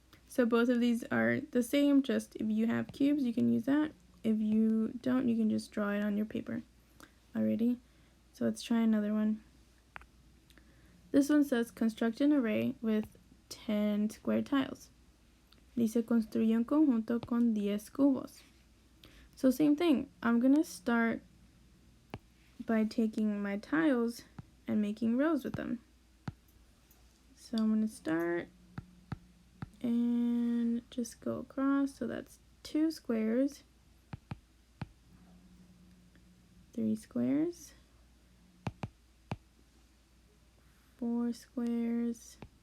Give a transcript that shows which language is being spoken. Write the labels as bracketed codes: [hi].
[en] So both of these are the same, just if you have cubes, you can use that. If you don't, you can just draw it on your paper. Alrighty, so let's try another one. This one says construct an array with 10 square tiles. [es] Dice construye un conjunto con 10 cubos. [en] So same thing, I'm gonna start by taking my tiles and making rows with them. So I'm gonna start and just go across. So that's 2 squares, 3 squares, 4 squares.